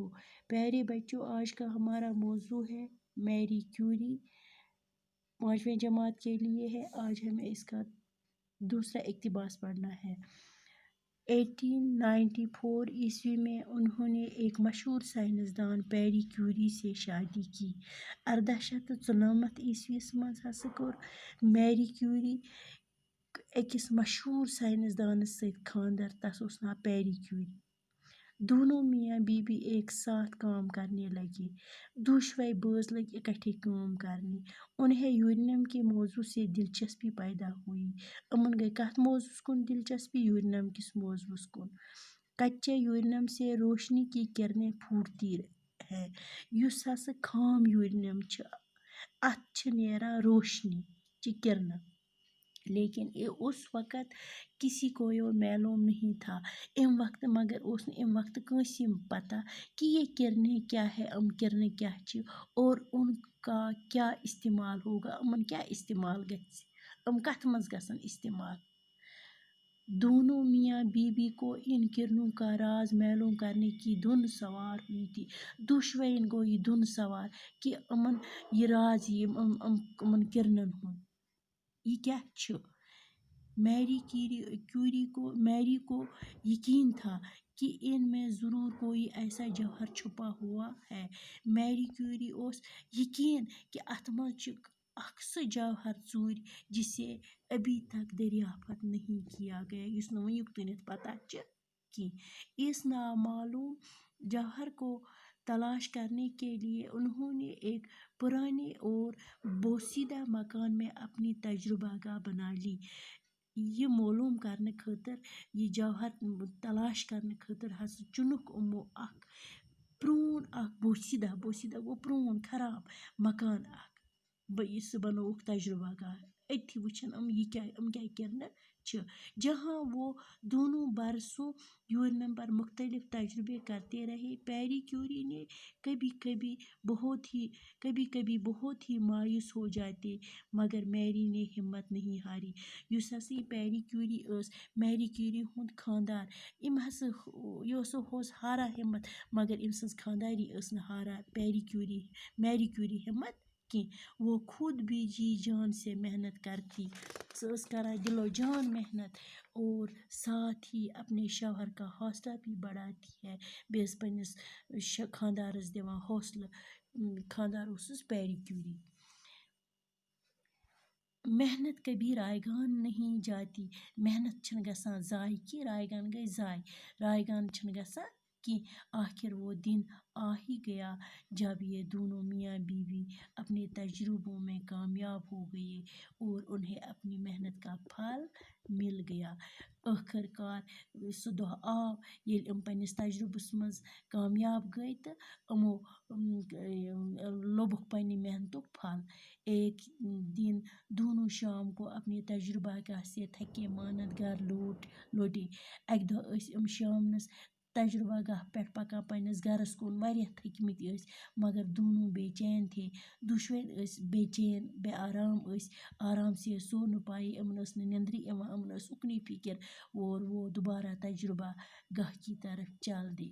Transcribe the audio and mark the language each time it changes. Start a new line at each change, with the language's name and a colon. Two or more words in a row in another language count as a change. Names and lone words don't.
Urdu: پیارے بچوں، آج کا ہمارا موضوع ہے میری کیوری، 5ویں جماعت کے لیے ہے۔ آج ہمیں اس کا دوسرا اقتباس پڑھنا ہے۔ 1894 عیسوی میں انہوں نے ایک مشہور سائنسدان پیری کیوری سے شادی کی۔
Kashmiri: 1894 عیسویس مز ہسا کوٚر میری کیوری أکِس مشہور سائنسدانس سۭتۍ خاندر، تس اوس ناو پیری کیوری۔
Urdu: دونوں میاں بیوی ایک ساتھ کام کرنے لگے۔
Kashmiri: دۄشوے باز لگ اکٹھے کام کرنے۔
Urdu: انہیں یورینیم کے موضوع سے دلچسپی پیدا ہوئی۔
Kashmiri: امن گئی کت موضوع کن دلچسپی؟ یورینیم کس موضوع کن۔
Urdu: کچے یورینیم سے روشنی کی کرنیں پھوٹتی ہے۔
Kashmiri: یس ہسا خام یورینیم چھ، ات چھ نیران روشنی چہ کرنیں،
Urdu: لیکن اس وقت کسی کو یہ معلوم نہیں تھا
Kashmiri: ام وقت،
Urdu: مگر اس نے
Kashmiri: ام وقت کنسی پتہ
Urdu: کہ یہ کرنیں کیا ہے،
Kashmiri: ام کرنیں کیا چھ
Urdu: اور ان کا کیا استعمال ہوگا،
Kashmiri: امن کیا استعمال گژھِ، ام کت مز گژھن استعمال۔
Urdu: دونوں میاں بیوی کو ان کرنوں کا راز معلوم کرنے کی دھن سوار ہوئی تھی۔
Kashmiri: دۄشوین گو یہ دھن سوار کہ امن یہ راز امن کرنن ہن یہ کیا چھ۔
Urdu: میری کو یقین تھا کہ ان میں ضرور کوئی ایسا جوہر چھپا ہوا ہے۔
Kashmiri: میری کیوری اوس یقین کہ ات مز چھ اخ سہ جوہر ژوٗرِ
Urdu: جسے ابھی تک دریافت نہیں کیا گیا،
Kashmiri: یس نہ ونیُک تانیتھ پتہ چھ کی۔
Urdu: اس نامعلوم جوہر کو تلاش کرنے کے لیے انہوں نے ایک پرانے اور بوسیدہ مکان میں اپنی تجربہ گاہ بنا لی۔
Kashmiri: یہ معلوم کرنے خاطر، یہ جوہر تلاش کرنے خاطر ہسا چنک امو اخ پرون اخ بوسیدہ گو پرون خراب مکان اخ، یہ بنووُکھ تجربہ گاہ۔ اتھی وچھن ام کیا کرنہ چھ۔
Urdu: جہاں وہ دونوں برسوں یورینیم پر مختلف تجربے کرتے رہے، پیری کیوری نے کبھی کبھی بہت ہی مایوس ہو جاتے، مگر میری نے ہمت نہیں ہاری۔
Kashmiri: یس ہسا یہ پیری کیوری اس، میری کیوری ہند خاندار، ام ہسا یہ ہوس ہاران ہمت، مگر ام سز خانداری اس نہ ہاران میری کیوری ہمت کی۔
Urdu: وہ خود بھی جی جان سے محنت کرتی،
Kashmiri: سہ ٲس کران دل و جان محنت،
Urdu: اور ساتھ ہی اپنے شوہر کا حوصلہ بھی بڑھاتی ہے،
Kashmiri: بیٚیہِ ٲس پننس خاندارس دِوان حوصلہ۔ خاندار اوسُس پیری کیوری۔
Urdu: محنت کبھی رائگان نہیں جاتی،
Kashmiri: محنت چھن گژھان ضائع کی، رائگان گئی ضائع، رائگان چھن گژھان کی۔
Urdu: آخر وہ دن آ ہی گیا جب یہ دونوں میاں بیوی اپنے تجربوں میں کامیاب ہو گئے اور انہیں اپنی محنت کا پھل مل گیا۔
Kashmiri: آخر کار سہ دۄہ آو ییٚلہِ ام پننس تجربس مز کامیاب گئی تو امو لوبُکھ پننہِ محنتُک پھل۔
Urdu: ایک دن دونوں شام کو اپنے تجربہ گاہ سے تھکے ماند گھر لوٹے۔
Kashmiri: اکہ دۄہ ٲسۍ ام شامنس تجربہ گاہ پٮ۪ٹھ پکان پننس گھرس کُن، واریاہ تھٔکمٕتۍ ٲسۍ،
Urdu: مگر دونوں بے چین تھے۔
Kashmiri: دۄشوے ٲسۍ بے چین، بے آرام ٲسۍ،
Urdu: آرام سے سو نہ پائی،
Kashmiri: یِمن ٲس نہٕ نیندرٕے یِوان، یِمن ٲس اُکنٕے فکر،
Urdu: اور وہ دوبارہ تجربہ گاہ کی طرف چل دے۔